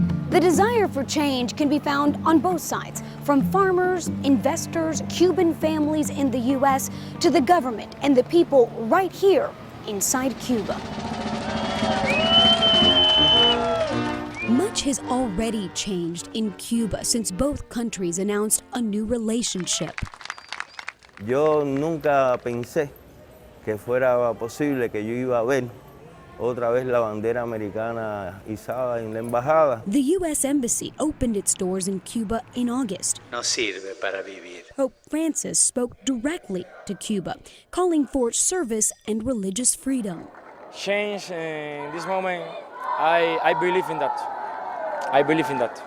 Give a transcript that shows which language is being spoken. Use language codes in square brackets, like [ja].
[en] The desire for change can be found on both sides, from farmers, investors, Cuban families in the U.S., to the government and the people right here inside Cuba. Much has already changed in Cuba since both countries announced a new relationship. [es] Yo nunca pensé que fuera posible que yo iba a ver otra vez la bandera americana izada en la embajada. [en] The U.S. Embassy opened its doors in Cuba in August. [es] No sirve para vivir. [en] Pope Francis spoke directly to Cuba, calling for service and religious freedom. Change in this moment, I believe in that. I believe in that.